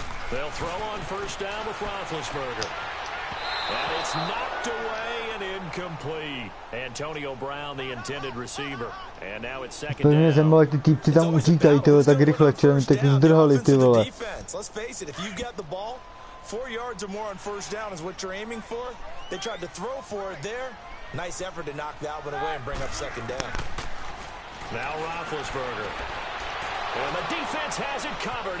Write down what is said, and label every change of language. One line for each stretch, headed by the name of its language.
English: They'll throw on first down with Roethlisberger. And it's knocked away and incomplete. Antonio Brown, the intended receiver. And now it's second down.
Czech: Pevně jsem byl, jak ty týpci tam utíkají, tyhle, tak rychle, včera mi teď zdrhali, ty vole.
English: Let's face it, if you get the ball, 4 yards or more on first down is what you're aiming for. They tried to throw for it there. Nice effort to knock that one away and bring up second down. Now Roethlisberger. And the defense has it covered.